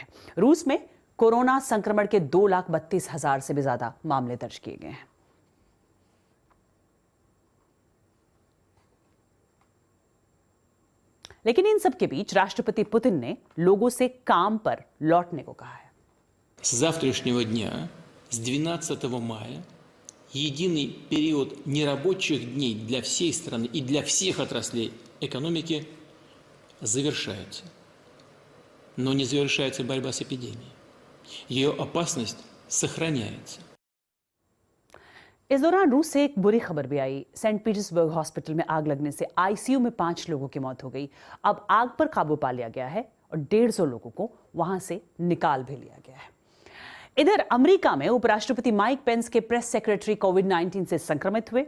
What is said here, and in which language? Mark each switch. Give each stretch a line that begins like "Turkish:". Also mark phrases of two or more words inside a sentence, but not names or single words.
Hindi: रूस में कोरोना संक्रमण के 2,32,000 से भी ज्यादा मामले दर्ज किए गए हैं। लेकिन इन सब के बीच राष्ट्रपति पुतिन ने लोगों से काम पर लौटने को कहा है।
Russian: С завтрашнего дня, с 12 мая, единый период нерабочих дней для всей страны и для всех отраслей экономики завершается. Но не завершается борьба с эпидемией. Ее опасность сохраняется.
Hindi: इस दौरान रूस से एक बुरी खबर भी आई। सेंट पीटर्सबर्ग हॉस्पिटल में आग लगने से आईसीयू में 5 लोगों की मौत हो गई। अब आग पर काबू पा लिया गया है और 150 लोगों को वहां से निकाल भी लिया गया है। इधर अमेरिका में उपराष्ट्रपति माइक पेंस के
English: press secretary
Hindi: कोविड-19 से संक्रमित हुए।